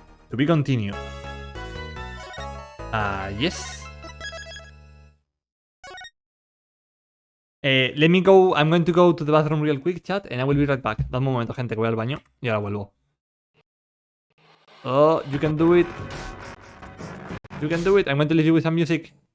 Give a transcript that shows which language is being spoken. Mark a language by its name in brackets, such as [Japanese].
[English] To be continued. Yes. Let me go. I'm going to go to the bathroom real quick, chat, and I will be right back. [Spanish] Dame un momento, gente, que voy al baño y ahora vuelvo. [English] Oh, you can do it. You can do it. I'm going to leave you with some music.